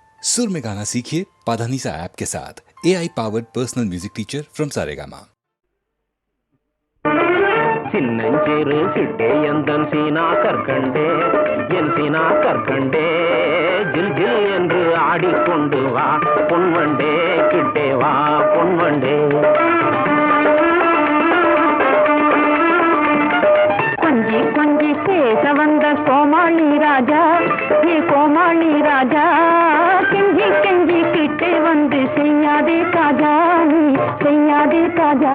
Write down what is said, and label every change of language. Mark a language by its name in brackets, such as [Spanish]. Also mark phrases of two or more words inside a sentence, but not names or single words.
[Hindi] सुर में गाना सीखिए पाधानीसा ऐप के साथ। [English] AI powered personal music teacher from Saregama. [Tamil] சின்னஞ்சிறு சிட்டே எந்தன் சீனா கற்கண்டே என் சீனா கற்கண்டே ஜில் ஜில் என்று ஆடிக்கொண்டு வா பொன்வண்டே கிட்டே வா பொன்வண்டே. கொஞ்சி கொஞ்சி பேச வந்த கோமாளி ராஜா, நீ கோமாளி ராஜா, கெஞ்சி கெஞ்சி கிட்டே வந்து செய்யாதே தாஜா, நீ செய்யாதே தாஜா.